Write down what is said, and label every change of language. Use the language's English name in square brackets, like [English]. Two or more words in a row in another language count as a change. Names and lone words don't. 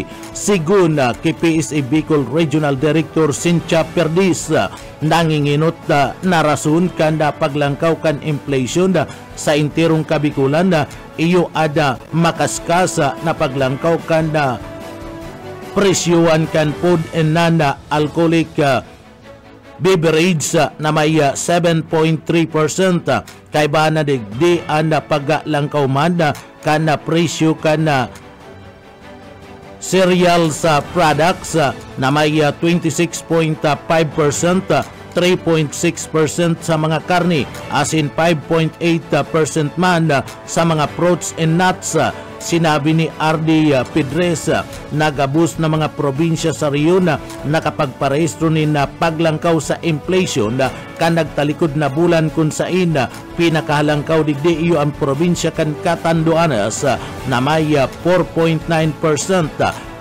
[Bikol] Sigun kay PSA Bicol Regional Director Cynthia Perdiz, nanginginot na rason kanda paglangkaw kan inflation sa intirong Kabikulan iyo ada makaskasa na paglangkaw kanda presyuan kan [English] food and non-alcoholic beverage [Bikol] na may 7.3% kay ba na digdi ang paglangkaw man kana presyo kana [English] cereals products [Bikol] na may 26.5%, 3.6% sa mga karni, asin 5.8% man sa mga [English] fruits and nuts. [Bikol] Sinabi ni R.D. Pedres, nagabus na mga probinsya sa riyon nakapagparehistro ni na paglangkaw sa inflation kan nagtalikod na bulan kung sain pinakahalangkaw digdi iyo ang probinsya kan Catanduanes na may 4.9%, 4.6%